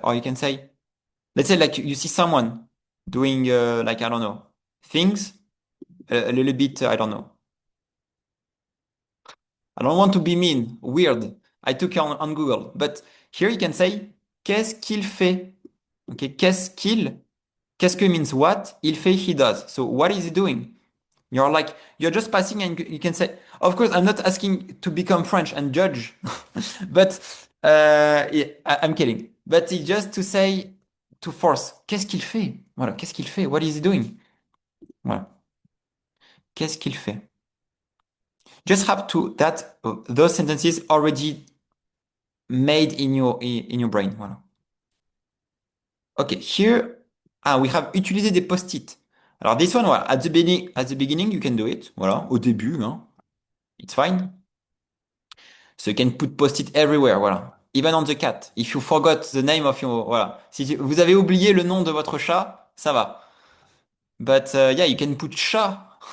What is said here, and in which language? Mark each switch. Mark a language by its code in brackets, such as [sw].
[en] Or you can say, let's say like you see someone doing like, I don't know, things a little bit, I don't know. I don't want to be mean, weird. I took it on Google. But here you can say, [fr] qu'est-ce qu'il fait? [en] Okay, qu'est-ce que means what? Il fait, he does. So what is he doing? You're like, you're just passing and you can say, of course, I'm not asking to become French and judge, but yeah, I'm kidding. But it's just to say, to force, [fr] qu'est-ce qu'il fait? [en] Voilà, [fr] qu'est-ce qu'il fait? [en] What is he doing? [fr] Voilà, qu'est-ce qu'il fait? [en] Just have to, that, those sentences already made in your brain. Voilà. Okay, here, we have [fr] utilisé des post-it. [en] Alors, this one, voilà, at the beginning, you can do it. Voilà, [fr] au début, hein, [en] it's fine. So you can put post-it everywhere, voilà. Even on the cat. If you forgot the name of your, [fr] voilà. Si vous avez oublié le nom de votre chat, ça va. [en] But yeah, you can put chat.